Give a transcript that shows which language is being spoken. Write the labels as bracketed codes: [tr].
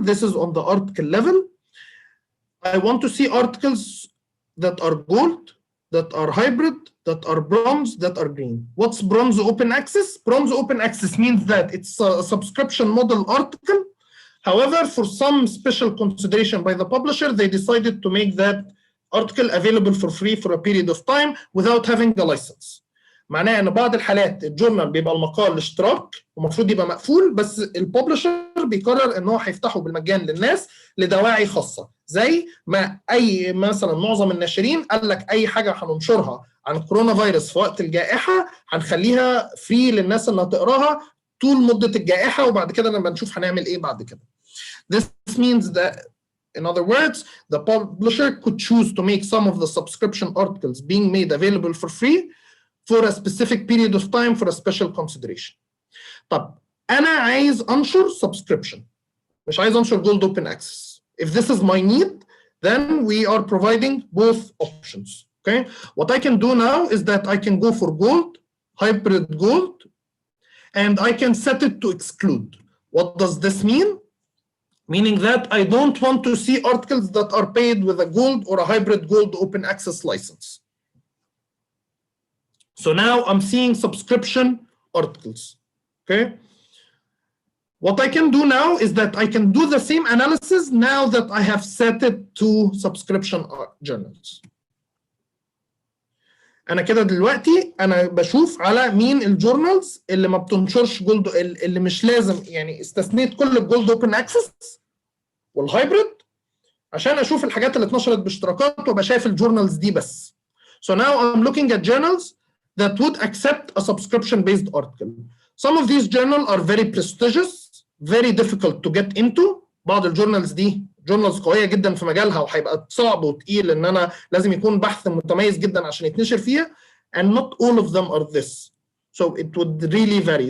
[en] This is on the article level. I want to see articles that are gold, that are hybrid, that are bronze, that are green. What's bronze open access? Bronze open access means that it's a subscription model article. However, for some special consideration by the publisher, they decided to make that article available for free for a period of time without having a license. [ar] معناه ان بعض الحالات الجورنال بيبقى المقال اشتراك ومفروض يبقى مقفول، بس الببلشر بيقرر ان هو هيفتحه بالمجان للناس لدواعي خاصه، زي ما اي مثلا معظم الناشرين قال لك اي حاجه هننشرها عن كورونا فيروس في وقت الجائحه هنخليها فري للناس اللي هتقراها طول مده الجائحه، وبعد كده لما نشوف هنعمل ايه بعد كده. [en] This means that, in other words, the publisher could choose to make some of the subscription articles being made available for free for a specific period of time for a special consideration. [ar] طب أنا عايز أنشر subscription، مش عايز أنشر gold open access. [en] If this is my need, then we are providing both options. Okay. What I can do now is that I can go for gold, hybrid gold, and I can set it to exclude. What does this mean? Meaning that I don't want to see articles that are paid with a gold or a hybrid gold open access license. So now I'm seeing subscription articles. Okay. What I can do now is that I can do the same analysis now that I have set it to subscription journals. [ar] أنا كده دلوقتي أنا بشوف على مين الجورنالز اللي ما بتنشرش جولد، اللي مش لازم، يعني استثنيت كل الجولد اوبن اكسس والهايبريد عشان اشوف الحاجات اللي اتنشرت باشتراكات وابقى شايف الجورنالز دي بس. [en] So now I'm looking at journals that would accept a subscription-based article. Some of these journals are very prestigious, very difficult to get into. [ar] بعض الجورنالز دي جورنالز قويه جدا في مجالها وهيبقى صعب وتقيل ان انا لازم يكون بحث متميز جدا عشان يتنشر فيها. [en] And not all of them are this. So it would really vary.